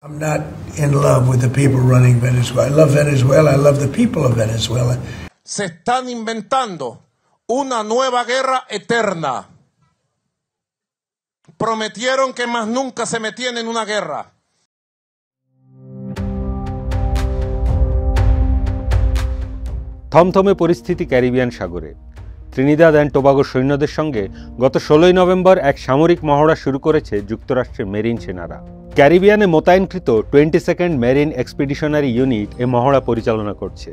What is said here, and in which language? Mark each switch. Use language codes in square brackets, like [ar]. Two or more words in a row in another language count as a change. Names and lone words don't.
[en] I'm not in love with the people running Venezuela. I love Venezuela. I love the people of Venezuela. [es] Se están inventando una nueva guerra eterna. Prometieron que más nunca se metían en una guerra. [bn] থমথমে পরিস্থিতি ক্যারিবিয়ান সাগরে। ত্রিনিদাদ অ্যান্ড টোবাগো সৈন্যদের সঙ্গে গত 16 নভেম্বর এক সামরিক মহড়া শুরু করেছে যুক্তরাষ্ট্রের মেরিন সেনারা। ক্যারিবিয়ানে মোতায়েনকৃত 22nd মেরিন এক্সপিডিশনারি ইউনিট এ মহড়া পরিচালনা করছে।